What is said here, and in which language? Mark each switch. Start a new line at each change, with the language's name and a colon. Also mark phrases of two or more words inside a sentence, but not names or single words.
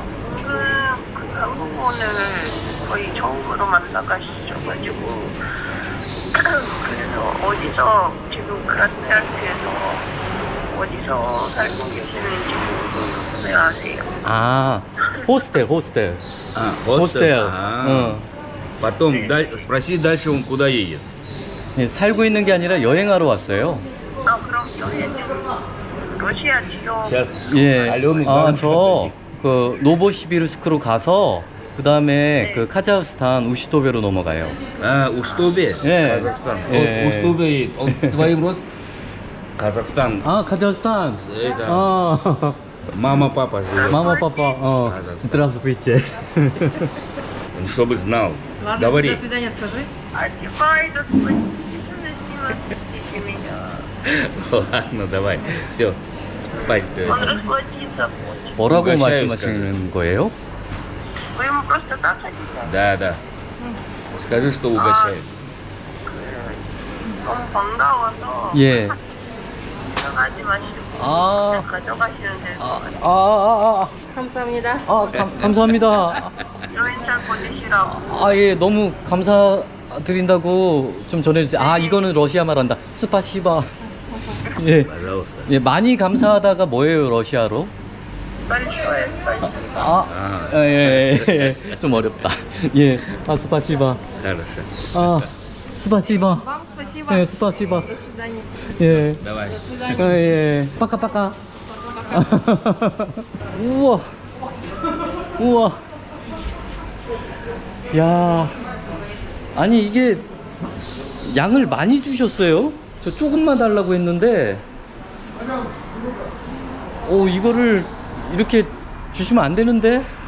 Korean: 그 한국어를 거의 처음으로 만나가셔가지고 그래서 어디서 지금 크라스야스에서 어디서 살고 계시는지 궁금해하세요. 호스텔.
Russian: Хостел.
Korean: 호스텔.
Russian: Потом спроси дальше, он куда едет.
Korean: 예, 살고 있는 게 아니라 여행하러 왔어요. 그럼 여행은 러시아 지역.
Russian: Сейчас.
Korean: 예.
Russian: Алену
Korean: 저 그 노보시비르스크로 가서 그 다음에 그 카자흐스탄 우시토베로 넘어가요.
Russian: Уштубе,
Korean: 예.
Russian: Казахстан.
Korean: 예.
Russian: Уштубе, он твоим рост? Казахстан.
Korean: 카자흐스탄.
Russian: Это мама, папа живет. Мама, папа. Казахстан. Здравствуйте. Чтобы знал. Ладно, Говори. до свидания, скажи. Одевай, снимайте меня. Ладно, давай. Все, спать. Он расплатиться хочет.
Korean: 뭐라고
Russian: угощаю,
Korean: 말씀하시는 거예요?
Russian: Вы ему просто так хотите? Да. Скажи, что угощает.
Korean: 너무 반가워서 예. 걱정하지 마시고 아. 가져가시면 될 것 같아요. 감사합니다. 감사합니다. 여행 잘 보내시라고. 예, 너무 감사드린다고 좀 전해주세요. 이거는 러시아 말한다. 스파시바. 예.
Russian: Пожалуйста.
Korean: 예, 많이 감사하다가 뭐예요, 러시아로?
Russian: большое спасибо.
Korean: 예. 좀 어렵다. 예.
Russian: 스파시바. Хорошо. 스파시바. Вам спасибо.
Korean: 예, 스파시바.
Russian: До свидания.
Korean: 예.
Russian: Давай.
Korean: 예.
Russian: пока-пока.
Korean: 우와. 야. 아니, 이게 양을 많이 주셨어요. 저 조금만 달라고 했는데. 이거를 이렇게 주시면 안 되는데.